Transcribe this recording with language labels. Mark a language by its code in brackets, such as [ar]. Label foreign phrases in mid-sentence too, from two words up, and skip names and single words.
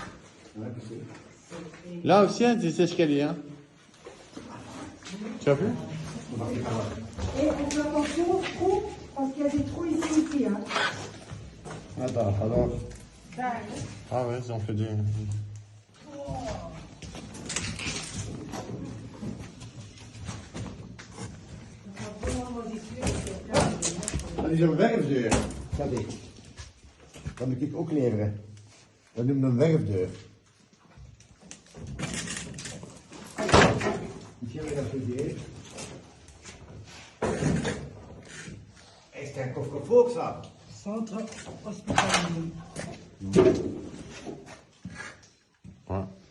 [fr] Là aussi, il y a des escaliers, hein. Tu as vu? Et on fait attention aux trous, parce qu'il y a des trous ici, hein. Attends, alors. Ah ouais, ils ont fait des... [nl] Dat is een werfdeur. Dat is. Dat moet ik ook leveren. Dat noemt een werfdeur. [fr] Ici on est dans le fouiller. Est-ce qu'un coffre-fort ça? Centre hospitalier. Ouais.